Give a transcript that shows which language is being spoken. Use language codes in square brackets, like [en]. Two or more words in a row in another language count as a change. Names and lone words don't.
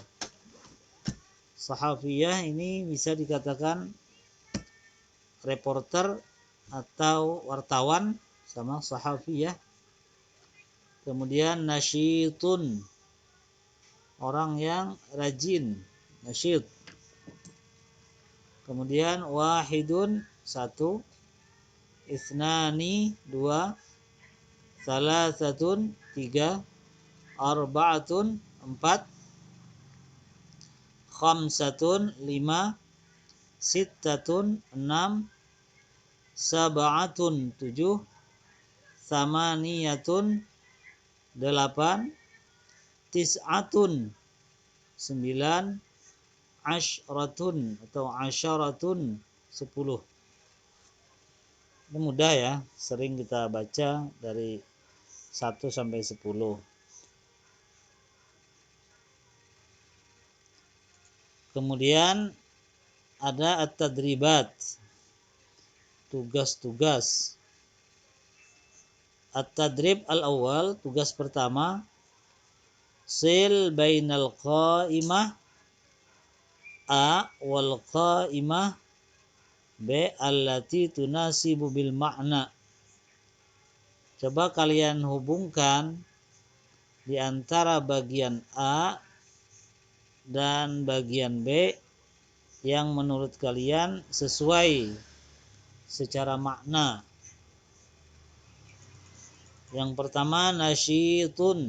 [id] Sahafiyah ini bisa dikatakan reporter atau wartawan, sama sahafiyah. Kemudian nasyitun, orang yang rajin, nasyid. Kemudian wahidun, satu. Isnani, dua. Salasatun, tiga. Arba'atun, empat. Khamsatun, lima. Sittatun, enam. Sab'atun, tujuh. Samaniyatun, delapan. Tis'atun, sembilan. Ashratun atau asyaratun, 10. Ini mudah ya, sering kita baca dari 1 sampai 10. Kemudian ada at-tadribat, tugas-tugas. [ar] التدريب الأول, [id] tugas pertama, [ar] صل بين القائمة A والقائمة B التي تناسب بالمعنى. [id] Coba kalian hubungkan di antara bagian A dan bagian B yang menurut kalian sesuai secara makna. Yang pertama nasyitun.